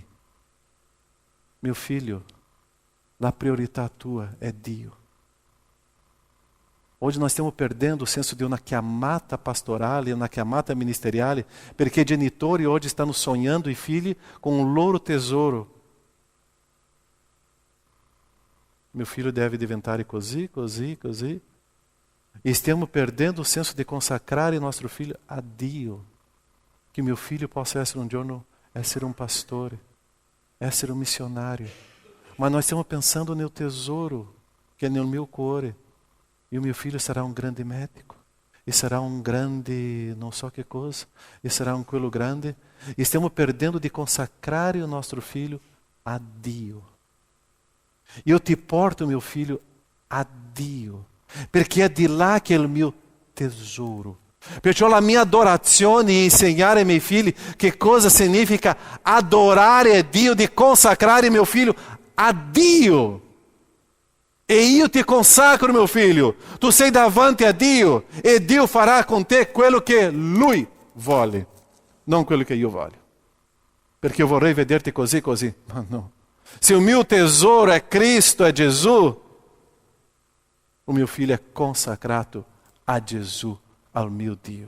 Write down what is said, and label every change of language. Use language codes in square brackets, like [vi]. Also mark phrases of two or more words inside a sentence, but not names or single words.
[it] Mio figlio, la priorità tua è Dio. Oggi nós stiamo perdendo o senso di una chiamata pastorale, una chiamata ministeriale, perché i genitori oggi stanno sognando i figli con un loro tesoro. [pt] Meu filho [it] deve diventare così, così, così. E stiamo perdendo o senso di consacrare il nostro figlio a Dio. Che mio figlio possa essere un giorno essere un pastore, essere un missionário. [pt] Mas nós [it] stiamo pensando nel tesoro che è nel mio cuore. [pt] E o meu filho será um grande médico. E será um grande não so [it] che cosa. [pt] E será um quello grande. [it] E stiamo perdendo di consacrare il nostro figlio a Dio. Io ti porto, mio figlio, a Dio. Perché è di là che è il mio tesoro. Perciò la mia adorazione è insegnare ai miei figli che cosa significa adorare a Dio, di consacrare mio figlio a Dio. E io ti consacro, [pt] meu filho. [it] Tu sei davanti a Dio e Dio farà con te quello che Lui vuole, non quello che io voglio. Perché io vorrei vederti così, così. Ma no. Se o mio tesouro è Cristo, è Gesù, o mio figlio è consacrato a Gesù, al mio Dio.